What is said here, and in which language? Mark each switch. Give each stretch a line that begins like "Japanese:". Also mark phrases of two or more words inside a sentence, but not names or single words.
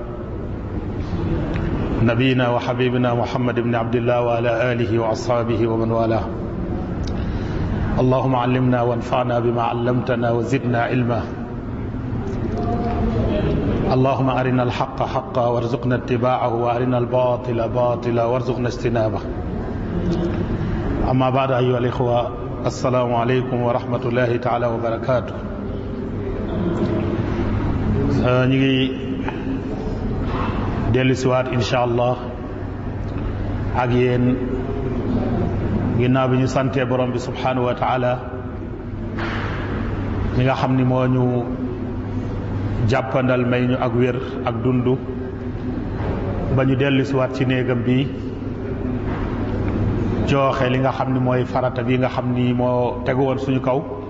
Arabic: نبينا وحبيبنا محمد بن عبد الله وعلى آله وأصحابه ومن والاه اللهم علمنا وانفعنا بما علمتنا وزدنا علما اللهم أرنا الحق حقا وارزقنا اتباعه وأرنا الباطل باطلا وارزقنا اجتنابه أما بعد أيها الإخوة السلام عليكم ورحمة الله تعالى وبركاته
Wolof: نيجي dellu siwaat
Arabic: إن شاء الله
Wolof: ak yéen ginnaaw bi ñu santee borom bi
Arabic: سبحانه وتعالى
Wolof: mi nga xam ni moo ñu jàppandal may ñu ak wér ak dund ba ñu dellu siwaat ci néegam bi jooxe li nga xam ni mooy farata bi nga xam ni moo tegu woon suñu kaw